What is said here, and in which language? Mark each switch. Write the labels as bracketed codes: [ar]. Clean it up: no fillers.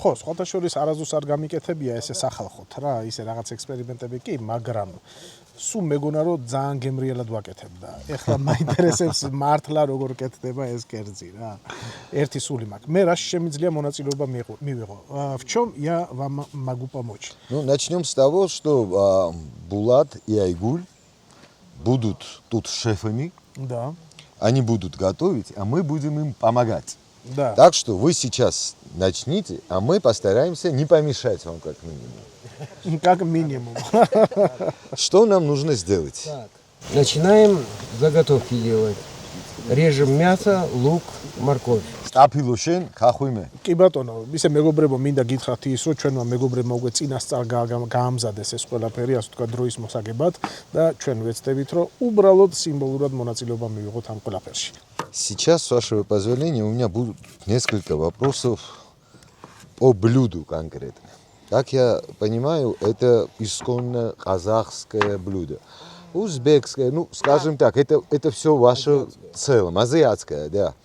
[ka] ხო, სხვათა შორის არასდროს არ გამიკეთებია ესე სახალხოთ რა, ისე რაღაც ექსპერიმენტები კი, მაგრამ სულ მეგონა რომ ძალიან გემრიელად ვაკეთებ და ეხლა მაინტერესებს მართლა როგორ კეთდება ეს კერძი რა. ერთი სული მაქვს. მე რაში შემიძლია монაწილეობა მივიღო? [ru] В чем я вам могу помочь? Ну, начнем с того, что Булат и Айгуль будут тут шефами. Да. Они будут готовить, а мы будем им помогать. Да. Так что вы сейчас начните, а мы постараемся не помешать вам как минимум. Как минимум. Что нам нужно сделать? Так. Начинаем заготовки делать. Режем мясо, лук, морковь. [ka] Стапило შენ, ხახვი მე. კი ბატონო, ისე მეგობრებო, მინდა გითხრათ ის, რომ ჩვენმა მეგობრებმა უკვე წინასწარ გაამზადეს ეს ყველაფერი, ასე ვთქვათ, დროის მოსაგებად და ჩვენ ვეცდებით, რომ უბრალოდ სიმბოლურად მონაწილეობა მივიღოთ ამ ყველაფერში. [ru] Сейчас, с вашего позволения, у меня будут несколько вопросов по блюду конкретно. Как я понимаю, это исконно казахское блюдо. Узбекское, ну, скажем так, это все ваше в целом, азиатское, да.